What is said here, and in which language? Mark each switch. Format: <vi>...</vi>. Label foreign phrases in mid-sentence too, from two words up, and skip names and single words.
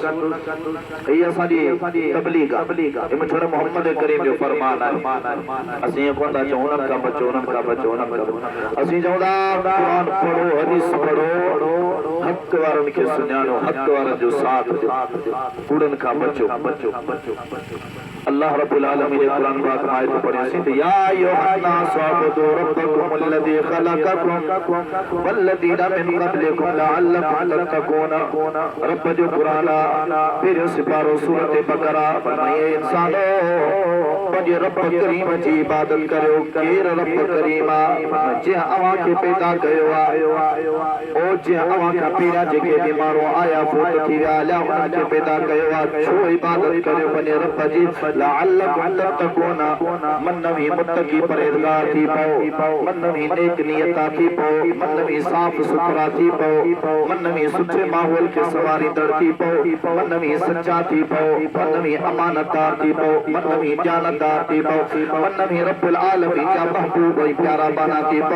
<sd>हीअ असांजी तबलीग आहे, मिठड़े मोहम्मद करीम जो फरमान आहे। असीं कोन था चऊं उन्हनि खां बचो, उन्हनि खां बचो, उन्हनि खां बचो। असीं चऊं था क़ुरान पढ़ो, हदीस पढ़ो, हक वारन के सुञाणो, हक वारन जो साथ कूड़न का बचो।</sd> <ur>اللہ رب العالمین نے قرآن پاک میں آیت پڑھی تھی,</ur> <ar>يا أيها الناس اعبدوا ربكم الذي خلقكم والذين من قبلكم لعلكم تتقون.</ar> <sd>रब जो कुरान फिर सिपारो सूरत बकरा फरमाए, इंसानो पंहिंजे रब करीम जी इबादत करियो। केर रब करीम आहे? जे अवां खे पैदा कयो आहे, ओ जे अवां खां पहिरियां जेके बि माण्हू आया फौत थी विया, अलाह उन्हनि खे पैदा कयो आहे। छो इबादत करियो पंहिंजे रब जी?</sd> <ar>لعلكم تتقون,</ar> <sd>मन में मुत्तकी परहेज़गार थी पओ, मन में नेक नियता थी पओ, मन में साफ़ सुथरा थी पओ, मन में सुठे माहौल के सवारींदड़ थी पओ, मन में सच्चा थी पओ, मन में अमानतदार थी पओ, मन में जानतदार थी पओ, मन में रब्बुल आलमीन जा महबूब ऐं प्यारा बना थी पओ।</sd>